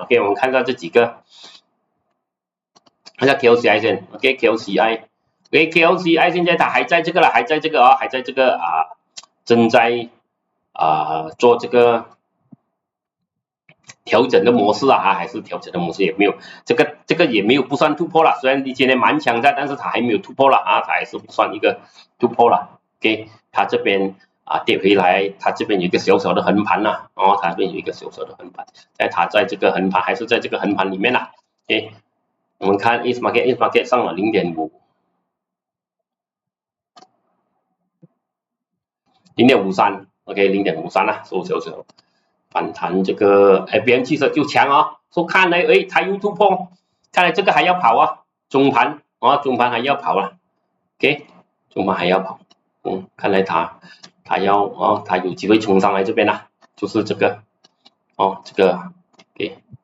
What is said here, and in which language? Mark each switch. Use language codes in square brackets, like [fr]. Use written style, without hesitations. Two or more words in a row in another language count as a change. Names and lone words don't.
[zh] OK， 我們看到這幾個。看下 KLCI 先 ，OK KLCI，OK KLCI 現在它還在這個了，還在這個還在這個正在做這個調整的模式還是調整的模式也沒有，這個也沒有不算突破了，雖然你今天蠻強的，但是它還沒有突破了它還是不算一個突破了 ，OK， 它這邊跌回來，它這邊有一個小小的橫盤它這邊有一個小小的橫盤，但它在這個橫盤還是在這個橫盤裡面OK。我們看 East Market 上了 0.5， 0.53 ，OK 0.53收小小反彈，這個BM汽車就強說看來它又突破，看來這個還要跑中盤中盤還要跑OK 中盤還要跑，看來它要它有機會衝上來這邊就是這個這個OK。